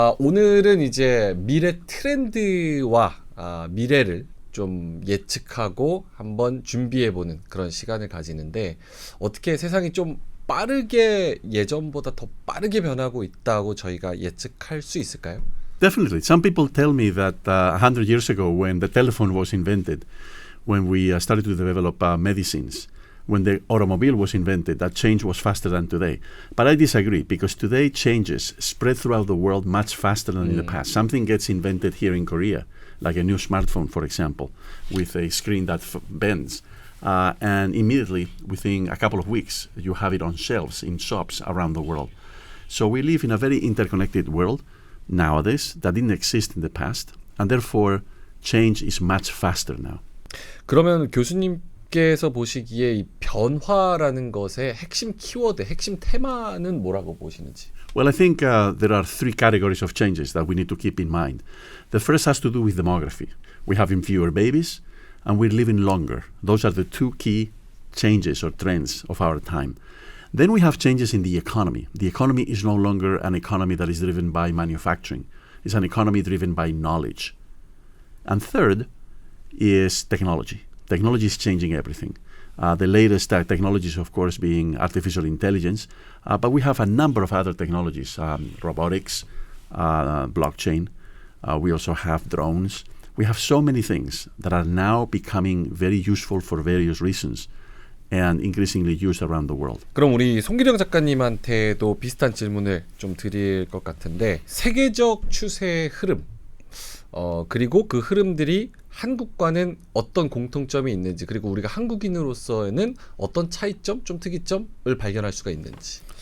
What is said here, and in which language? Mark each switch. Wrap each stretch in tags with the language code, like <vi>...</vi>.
<ko>오늘은 이제 미래 트렌드와 미래를 좀 예측하고 한번 준비해보는 그런 시간을 가지는데, 어떻게 세상이 좀 빠르게 예전보다 더 빠르게 변하고 있다고 저희가 예측할 수 있을까요?</ko> <en>Definitely. Some people tell me that 100 years ago, when the telephone was invented, when we started to develop medicines, when the automobile was invented, that change was faster than today. But I disagree, because today changes spread throughout the world much faster than in the past. Something gets invented here in Korea, like a new smartphone, for example, with a screen that bends. And immediately, within a couple of weeks, you have it on shelves in shops around the world. So we live in a very interconnected world nowadays that didn't exist in the past, and therefore change is much faster now.</en> <ko>그러면 교수님께서 보시기에 이 변화라는 것의 핵심 키워드, 핵심 테마는 뭐라고 보시는지?</ko> <en>Well, I think there are three categories of changes that we need to keep in mind. The first has to do with demography. We have fewer babies, and we're living longer. Those are the two key changes or trends of our time. Then we have changes in the economy. The economy is no longer an economy that is driven by manufacturing. It's an economy driven by knowledge. And third is technology. Technology is changing everything. The latest technologies, of course, being artificial intelligence, but we have a number of other technologies, robotics, blockchain. We also have drones. We have so many things that are now becoming very useful for various reasons and increasingly used around the world.</en> <ko>그럼 우리 송기령 작가님한테도 비슷한 질문을 좀 드릴 것 같은데 세계적 추세의 흐름 그리고 그 흐름들이 한국과는 어떤 공통점이 있는지 그리고 우리가 한국인으로서는 어떤 차이점, 좀 특이점을 발견할 수가 있는지.</ko>